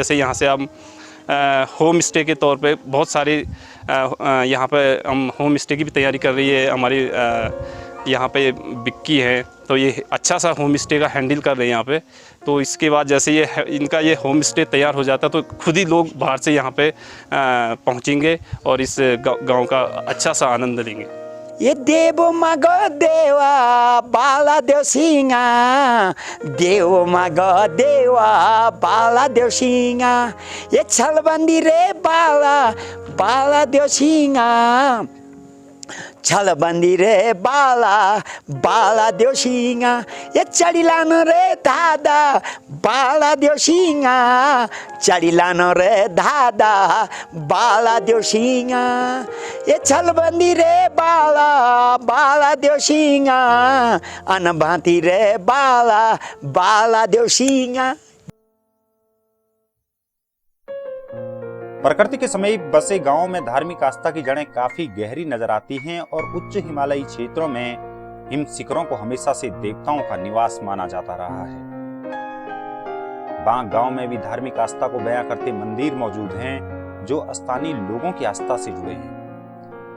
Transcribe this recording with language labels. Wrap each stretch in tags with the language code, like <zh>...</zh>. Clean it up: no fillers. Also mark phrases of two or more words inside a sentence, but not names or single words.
<hi>जैसे यहाँ से हम</hi> <en>home stay</en> <hi>के तौर पे बहुत सारे यहाँ पे हम</hi> <en>home stay</en> <hi>की भी तैयारी कर रही है हमारी यहाँ पे बिक्की है, तो ये अच्छा सा</hi> <en>home stay</en> <hi>का हैंडल कर रहे हैं यहाँ पे। तो इसके बाद जैसे ये इनका ये</hi> <en>home stay</en> <hi>तैयार हो जाता तो खुद ही लोग बाहर से यहाँ पे पहुँचेंगे और इस गांव का अच्छा सा आनंद लेंगे।</hi> <kfy>ये देव मगो देवा बाला देव सिंगा, देव मगो देवा बाला देव सिंगा, ये छलबंदी रे बाला बाला देव सिंगा, छलबंदी रे बाला बाला देव सिंगा, ये चढ़िलान रे दादा बाला देव सिंगा, चढ़िलान रे दादा बाला देव सिंगा, ये छलबंदी रे बाला बाला देव सिंगा, अनभाती रे बाला बाला देव सिंगा।</kfy> <hi>प्रकृति के समीप बसे गांवों में धार्मिक आस्था की जड़ें काफी गहरी नजर आती हैं और उच्च हिमालयी क्षेत्रों में हिम शिखरों को हमेशा से देवताओं का निवास माना जाता रहा है। बांक गांव में भी धार्मिक आस्था को बयां करते मंदिर मौजूद हैं जो स्थानीय लोगों की आस्था से जुड़े हैं।</hi>